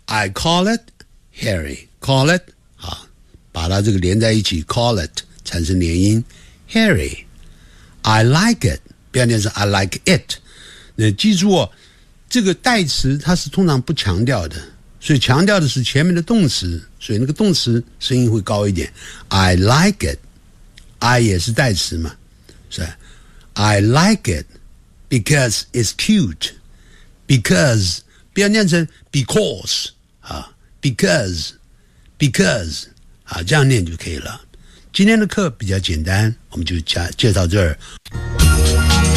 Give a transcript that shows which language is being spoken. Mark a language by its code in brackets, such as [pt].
[en] I call it Harry. Call it、把它这个连在一起 call it 产生连音 Harry. [zh] I like it 不要念成 I like it。那记住、这个代词它是通常不强调的，所以强调的是前面的动词，所以那个动词声音会高一点。 [en] I like it, I 也是代词嘛，是 I like it because it's cute. [zh] Because 不要念成 because、because、这样念就可以了。今天的课比较简单，我们就介绍这儿。